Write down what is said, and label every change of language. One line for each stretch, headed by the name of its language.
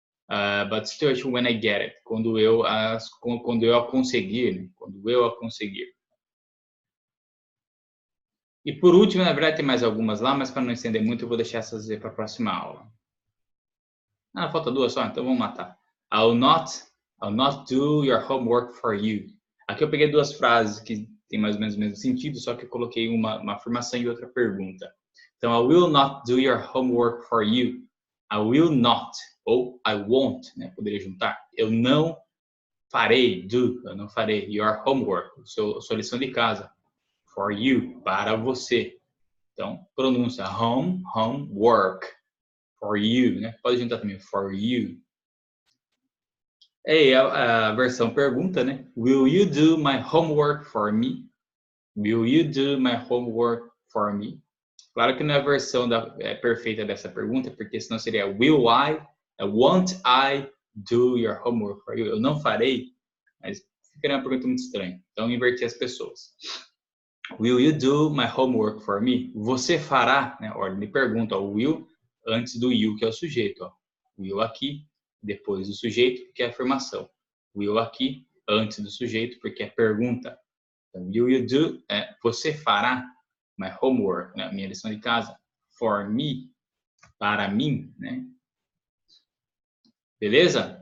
English: But situation when I get it,
Portuguese: quando eu a conseguir,
English: né?
Portuguese: Quando eu a conseguir. E por último, na verdade tem mais algumas lá, mas para não estender muito eu vou deixar essas para a próxima aula. Falta duas só, então vamos matar.
English: I'll not do your homework for you.
Portuguese: Aqui eu peguei duas frases que tem mais ou menos o mesmo sentido, só que eu coloquei uma afirmação e outra pergunta. Então,
English: I will not do your homework for you. I will not, ou I won't, né?
Portuguese: Poderia juntar. Eu não farei, eu não farei
English: your homework,
Portuguese: sua lição de casa,
English: for you,
Portuguese: para você. Então, pronúncia homework,
English: for you,
Portuguese: né? Pode juntar também, for you. É a versão pergunta, né?
English: Will you do my homework for me? Will you do my homework for me?
Portuguese: Claro que não é a versão perfeita dessa pergunta, porque senão seria
English: will I, won't I do your homework for you?
Portuguese: Eu não farei, mas ficaria uma pergunta muito estranha. Então, inverti as pessoas.
English: Will you do my homework for me?
Portuguese: Você fará, né? Ordem de pergunta, o will antes do you, que é o sujeito. Ó. Will aqui, depois do sujeito, que é a afirmação. Will aqui, antes do sujeito, porque é pergunta. Então,
English: will you do,
Portuguese: você fará
English: my homework,
Portuguese: né? Minha lição de casa,
English: for me,
Portuguese: para mim, né? Beleza?